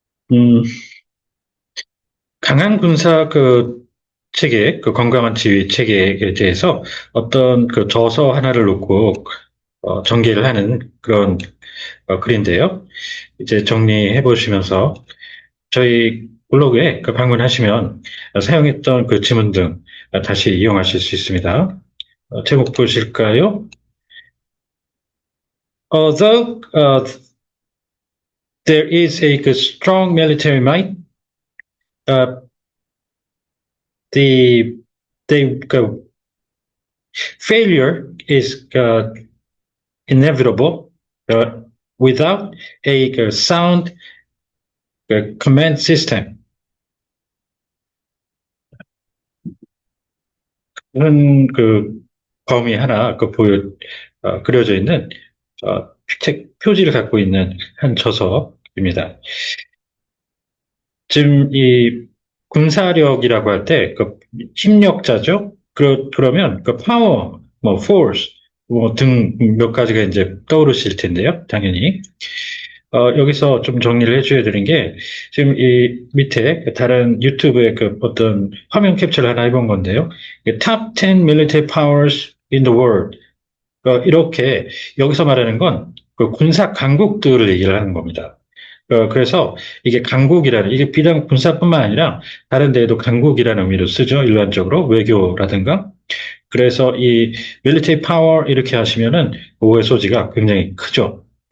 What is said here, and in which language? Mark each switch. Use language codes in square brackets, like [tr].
[ko] 음, 강한 군사 체계, 건강한 지휘 체계에 대해서 어떤 저서 하나를 놓고 전개를 하는 그런 글인데요. 이제 정리해 보시면서 저희 블로그에 방문하시면 사용했던 지문 등 다시 이용하실 수 있습니다. 제목 보실까요? [en] Although there is a strong military might, uh, the the failure is inevitable uh, without a sound command system. [ko] 그런 범위 하나 그려져 있는 책 표지를 갖고 있는 한 저서입니다. 지금 이 군사력이라고 할 때 힘력자죠. 그러면 파워, 뭐 force 뭐 등 몇 가지가 이제 떠오르실 텐데요. 당연히 여기서 좀 정리를 해줘야 되는 게 지금 이 밑에 다른 유튜브에 어떤 화면 캡처를 하나 해본 건데요. [en] Top 10 military powers in the world. [ko] 이렇게 여기서 말하는 건 군사 강국들을 얘기를 하는 겁니다. 그래서 이게 강국이라는, 이게 비단 군사뿐만 아니라 다른 데에도 강국이라는 의미로 쓰죠. 일반적으로 외교라든가. 그래서 이 [en] military power [ko] 이렇게 하시면은 오해 소지가 굉장히 크죠.